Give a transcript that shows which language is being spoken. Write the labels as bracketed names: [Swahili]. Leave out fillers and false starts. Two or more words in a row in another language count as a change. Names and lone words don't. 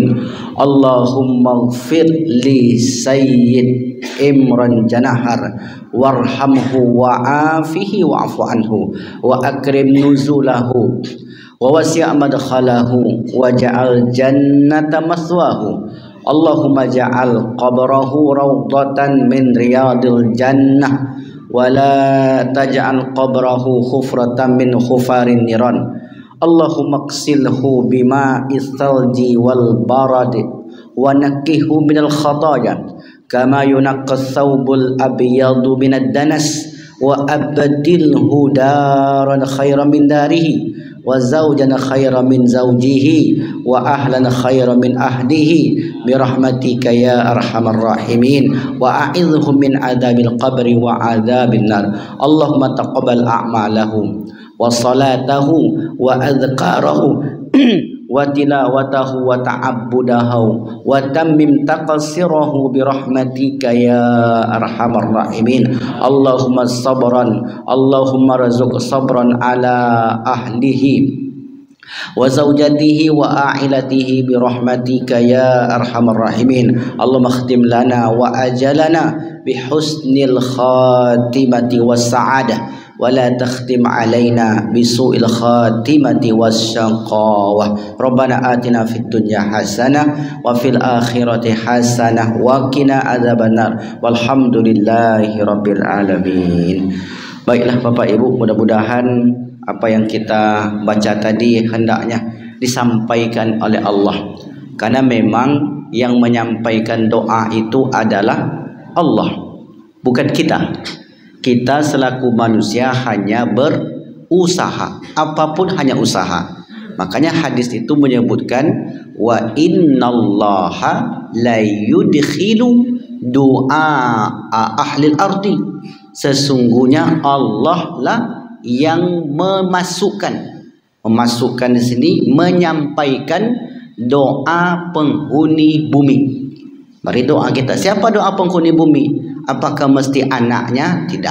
[Arabic] اللهم اغفر لسيد إمران جناحر وارحمه وعافه واعف عنه وأكرم نزوله ووسع مدخله واجعل جنة مثواه. اللهم اجعل قبره روضة من رياض الجنة ولا تجعل قبره حفرة من حفر النار. اللهم اغسله بماء الثلج والبرد ونقه من الخطايا كما ينقى الثوب الأبيض من الدنس وأبدله دارا خيرا من داره وزوجا خيرا من زوجه وأهلا خيرا من أهله برحمتك يا أرحم الراحمين وأعذهم من عذاب القبر وعذاب النار. اللهم تقبل أعمالهم وصلاته وأذكاره وتلاوته وتعبده وتمم تقصيره برحمتك يا أرحم الراحمين. اللهم صبرا اللهم ارزق صبرا على أهله وزوجته وعائلته برحمتك يا أرحم الراحمين. اللهم اختم لنا وآجالنا بحسن الخاتمة والسعادة ولا تختم علينا بسوء الخاتمة والشقاوة. ربنا آتنا في الدنيا حسنة وفي الآخرة حسنة وقنا عذاب النار. والحمد لله رب العالمين. [Indonesian] Baiklah Bapak Ibu, mudah-mudahan apa yang kita baca tadi hendaknya disampaikan oleh Allah, karena memang yang menyampaikan doa itu adalah Allah, bukan kita. Kita selaku manusia hanya berusaha, apapun hanya usaha. Makanya hadis itu menyebutkan [Arabic] وإن الله لا يدخل دعاء أهل الأرض. [Indonesian] Sesungguhnya Allah lah yang memasukkan di sini, menyampaikan doa penghuni bumi. Mari doa kita. Siapa doa penghuni bumi? Apakah mesti anaknya? Tidak.